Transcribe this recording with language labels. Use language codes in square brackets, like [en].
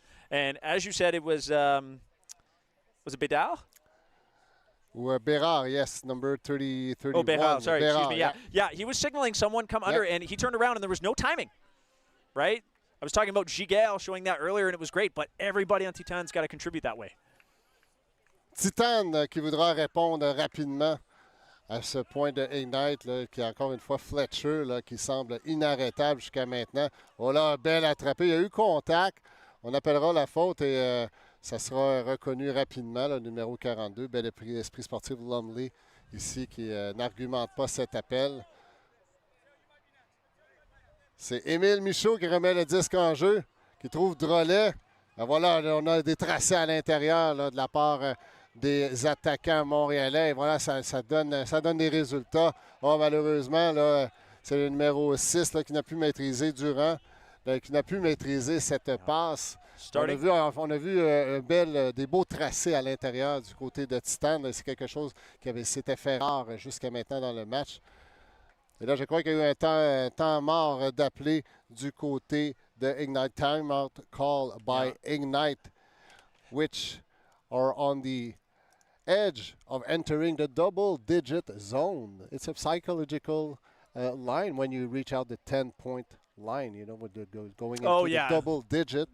[en] And as you said, it was it Bedard? Bérard, yes, number 30, 31. Oh, Bérard, sorry, Bérard, excuse me. Yeah, he was signaling someone come under, and he turned around, and there was no timing, right? I was talking about Giguel showing that earlier, and it was great, but everybody on Titane's got to contribute that way. [fr] Titane qui voudra répondre rapidement à ce point de Ignite, là, qui est encore une fois Fletcher, là, qui semble inarrêtable jusqu'à maintenant. Oh là, belle attrapée. Il y a eu contact. On appellera la faute et ça sera reconnu rapidement, le numéro 42. Bel esprit sportif Lumley ici qui n'argumente pas cet appel. C'est Émile Michaud qui remet le disque en jeu, qui trouve Drolet. Ben voilà, on a des tracés à l'intérieur de la part des attaquants montréalais. Et voilà, ça donne des résultats. Oh, malheureusement, là, c'est le numéro 6 là, qui n'a pu maîtriser Durand, qui n'a pu maîtriser cette passe. On a vu des beaux tracés à l'intérieur du côté de Titane. C'est quelque chose qui s'était fait rare jusqu'à maintenant dans le match. Et là, je crois qu'il y a eu un temps mort d'appeler du côté de Ignite. [en] Timeout call by Ignite, which are on the edge of entering the double-digit zone. It's a psychological line when you reach out the 10-point line, you know, with the going into the double-digit.